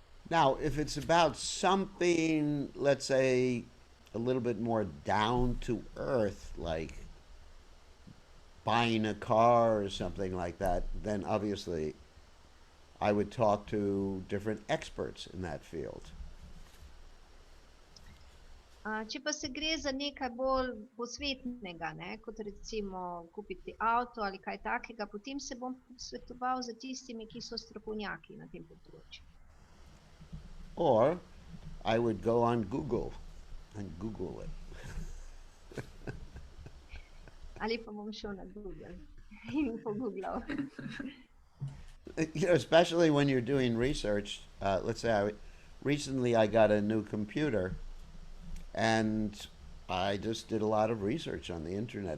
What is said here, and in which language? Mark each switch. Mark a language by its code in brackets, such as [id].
[en] Now, if it's about something, let's say, a little bit more down to earth, like buying a car or something like that, then obviously I would talk to different experts in that field. [sl] Če pa se gre za nekaj bolj posvetnega, kot recimo kupiti avto ali kaj takega, potem se bom svetoval z tistimi, ki so strokovnjaki na tem področju. [en] Or I would go on Google and Google it. [sl] Ali pa bom šel na Google in pogooglal. [en] Especially when you're doing research. Let's say recently I got a new computer and I just did a lot of research on the internet.